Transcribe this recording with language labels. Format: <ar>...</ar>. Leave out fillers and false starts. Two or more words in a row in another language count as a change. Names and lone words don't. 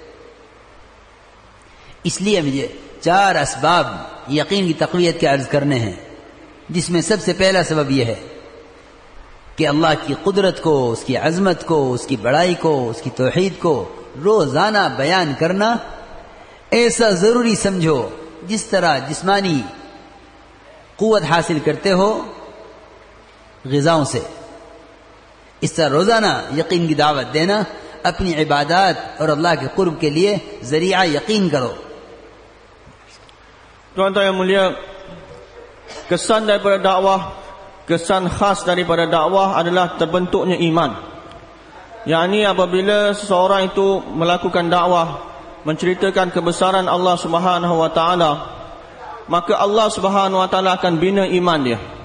<hi>इसलिए मुझे 4 असबाब यकीन की तक़वियत के अर्ज करने हैं, जिसमें सबसे पहला सबब यह है कि अल्लाह की कुदरत को, उसकी अजमत को, उसकी बड़ाई को, उसकी तौहीद को रोजाना बयान करना ऐसा जरूरी समझो जिस तरह जिस्मानी कुव्वत हासिल करते हो ग़िज़ाओं से। इस तरह रोजाना यकीन की दावत देना अपनी इबादत और अल्लाह के कुर्ब के लिए जरिया यकीन करो।</hi> <ms>Tuan-tuan yang mulia, kesan daripada dakwah, kesan khas daripada dakwah adalah terbentuknya iman. Yakni apabila seseorang itu melakukan dakwah, menceritakan kebesaran Allah</ms> <ar>سبحانه وتعالى,</ar> <ms>maka Allah</ms> <ar>سبحانه وتعالى</ar> <ms>akan bina iman dia.</ms>